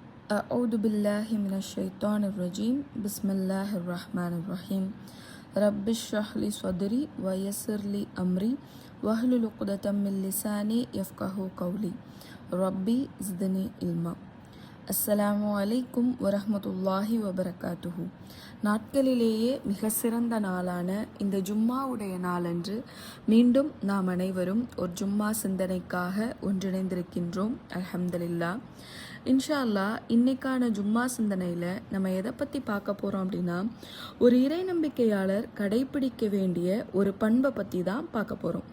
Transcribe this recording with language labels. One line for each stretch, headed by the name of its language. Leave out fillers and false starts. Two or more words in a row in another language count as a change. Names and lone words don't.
Arabic: أعوذ بالله من الشيطان الرجيم بسم الله الرحمن الرحيم رب اشرح لي صدري ويسر لي أمري واحلل عقدة من لساني يفقهوا قولي ربي زدني علما. السلام عليكم ورحمة الله وبركاته.
Tamil: நாட்களிலேயே மிக சிறந்த நாளான இந்த ஜும்மாவுடைய நாளன்று மீண்டும் நாம் அனைவரும் ஒரு ஜும்மா சிந்தனைக்காக ஒன்றிணைந்திருக்கின்றோம். அல்ஹம்துலில்லாஹ்.
Arabic: إن شاء الله
Tamil: இன்னைக்கான ஜும்மா சிந்தனையில் நம்ம எதை பற்றி பார்க்க போகிறோம் அப்படின்னா, ஒரு இறை நம்பிக்கையாளர் கடைபிடிக்க வேண்டிய ஒரு பண்பை பற்றி தான் பார்க்க போகிறோம்.